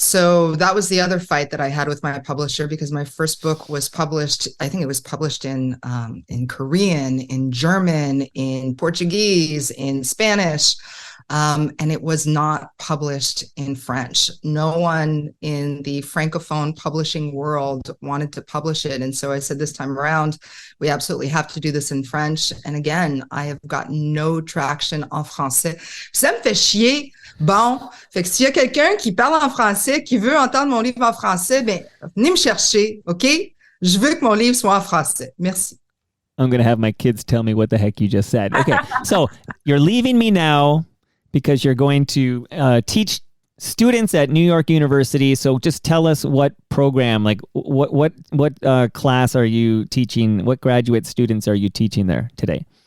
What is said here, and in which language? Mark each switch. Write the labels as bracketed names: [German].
[English] So that was the other fight that I had with my publisher, because my first book was published, I think it was published in Korean, in German, in Portuguese, in Spanish, and it was not published in French. No one in the Francophone publishing world wanted to publish it. And so I said, this time around, we absolutely have to do this in French. And again, I have got no traction [French] en français. Ça me fait chier. Bon, fait que s'il y a quelqu'un qui parle en français, qui veut entendre mon livre en français, ben, venez me chercher, OK? Je veux que mon livre soit en français. Merci. [English] I'm going to have my kids tell me what the heck you just said. Okay, so you're leaving me now because you're going to teach students at New York University. So just tell us what program, like what class are you teaching? What graduate students are you teaching there today?